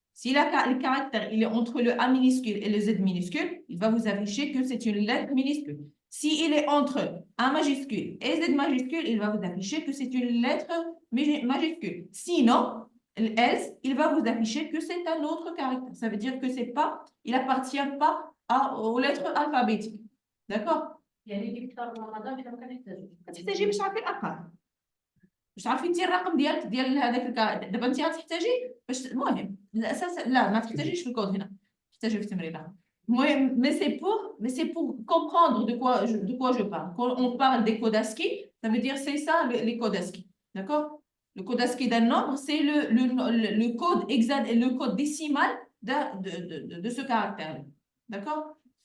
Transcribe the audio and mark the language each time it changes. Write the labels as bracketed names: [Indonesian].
[French] Si le caractère il est entre le A minuscule et le Z minuscule, il va vous afficher que c'est une lettre minuscule. S'il est entre A majuscule et Z majuscule, il va vous afficher que c'est une lettre majuscule. Sinon, else, il va vous afficher que c'est un autre caractère. Ça veut dire que c'est pas, il n'appartient pas aux lettres alphabétiques. D'accord? [Arabic] تحتاجي باش تعرفي الارقام مش عارفين انت الرقم ديال هذاك دابا انت غتحتاجي باش المهم الاساس لا ما تحتاجيش في الكود هنا تحتاجي في التمرين المهم [French] mais c'est pour comprendre de quoi je parle. Quand on parle des codes ASCII, ça veut dire c'est ça les codes ASCII. D'accord? Le code ASCII d'un nombre, c'est le code exact et le code décimal de ce caractère. D'accord?